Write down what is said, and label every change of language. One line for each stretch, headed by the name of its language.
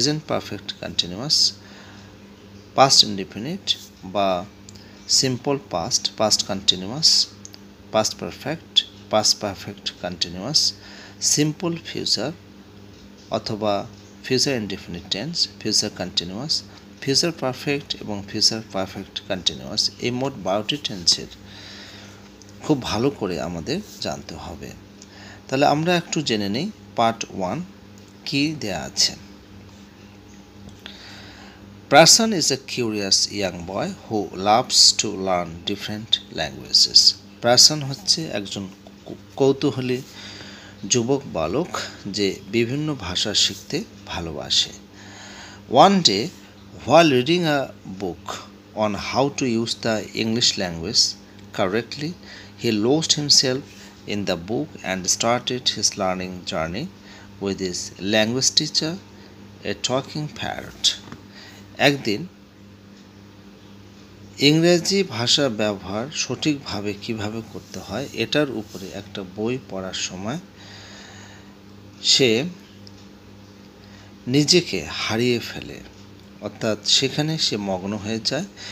Bangla: Perfect continuous, past indefinite বা simple past continuous, past perfect continuous, simple future অথবা future indefinite tense, future continuous, future perfect এবং future perfect continuous. এই মোট 12টি টেন্সের খুব ভালো করে আমাদের জানতে হবে। তাহলে আমরা একটু জেনে নিই পার্ট 1 কি দেয়া আছে।
English: Prasan is a curious young boy who loves to learn different languages.
Bangla: Prasan হচ্ছে একজন কৌতূহলী যুবক বালক যে বিভিন্ন ভাষা শিখতে ভালোবাসে।
English: One day, while reading a book on how to use the English language correctly, he lost himself in the book and started his learning journey with his language teacher, a talking parrot.
Bangla: একদিন ইংরেজি ভাষা ব্যবহার সঠিকভাবে কিভাবে করতে হয় এটার উপরে একটা বই পড়ার সময় সে নিজেকে হারিয়ে ফেলে, অর্থাৎ সেখানে সে মগ্ন হয়ে যায়